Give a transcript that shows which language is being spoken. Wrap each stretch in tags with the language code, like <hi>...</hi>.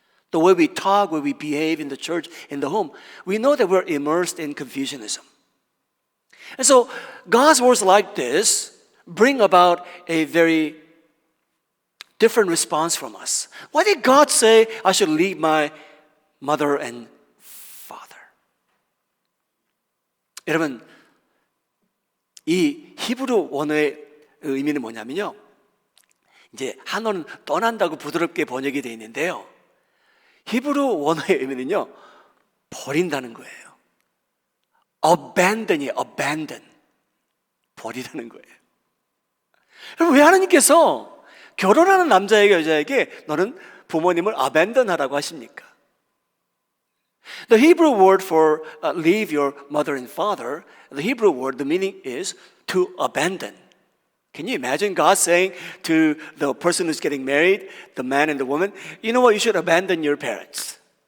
<en>The way we talk, way we behave in the church, in the home, we know that we're immersed in Confucianism. And so God's words like this bring about a very different response from us. Why did God say I should leave my mother and father?</en> <ko>여러분, 이 히브리 원어의 의미는 뭐냐면요, 이제 한어는 떠난다고 부드럽게 번역이 되어 있는데요, 히브리 원어의 의미는요, 버린다는 거예요. abandon이에요. abandon. 버리라는 거예요. 여러분, 왜 하나님께서 결혼하는 남자에게 여자에게 너는 부모님을 abandon하라고 하십니까?</ko> <en>The Hebrew word for leave your mother and father, the Hebrew word, the meaning is to abandon. Can you imagine God saying to the person who's getting married, the man and the woman, you know what, you should abandon your parents.</en>